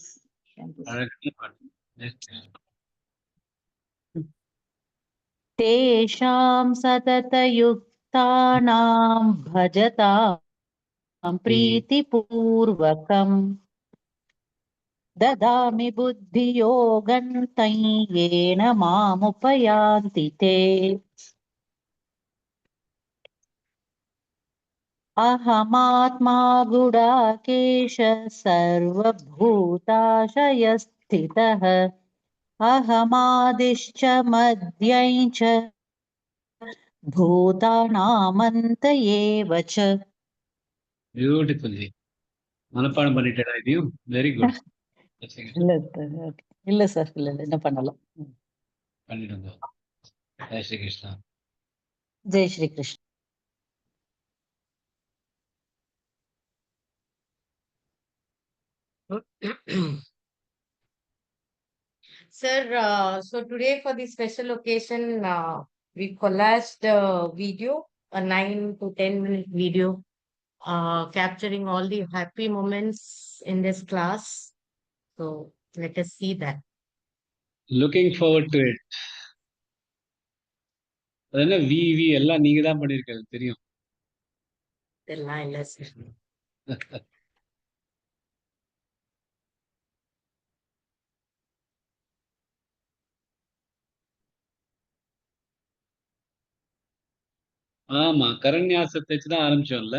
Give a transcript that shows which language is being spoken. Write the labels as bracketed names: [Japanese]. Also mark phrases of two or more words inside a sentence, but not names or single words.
[Tamil] அழகான பாட்டு. [Sanskrit] तेषां सततयुक्तानां भजतां प्रीतिपूर्वकम् ददामि बुद्धियोगं तं येन मामुपयान्ति ते। अहमात्मा गुडाकेश सर्वभूताशयस्थितः अहमादिश्च मध्यं च भूतानामन्त एव च. [Tamil] பியூட்டிஃபுல். மனப்பாடம் பண்ணிட்டேடா இதையும். [English] very good. [Tamil] இல்ல சார், இல்ல என்ன பண்ணலாம். பண்ணிடுங்க. ஜெய் ஸ்ரீ கிருஷ்ணா. ஜெய் ஸ்ரீ கிருஷ்ணா. [English] Sir, so today for the special occasion, we collaged a video, a 9 to 10 minute video, capturing all the happy moments in this class. So let us see that. looking forward to it. [Tamil] அது என்ன வி எல்லாம் நீங்க தான் பண்ணிருக்கிறது தெரியும். இதெல்லாம் இல்ல சார். ஆமா, கரண்யாசத்தை வச்சுதான் ஆரம்பிச்சோம்ல.